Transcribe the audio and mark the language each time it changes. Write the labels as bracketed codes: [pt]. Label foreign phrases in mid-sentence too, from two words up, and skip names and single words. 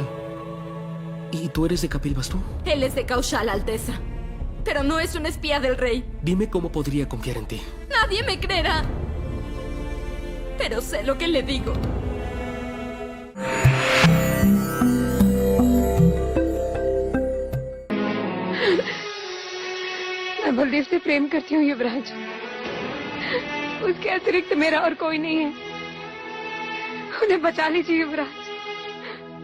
[es] ¿Y tú eres de Kapilvastu? Él es de Kaushal, Alteza. Pero no es un espía del rey. Dime cómo podría confiar en ti. Nadie me creerá. Pero sé lo que le digo. [hi] मैं बलदेव से प्रेम करती हूँ युवराज। उसके अतिरिक्त मेरा और कोई नहीं है। उन्हें बचा लीजिए युवराज।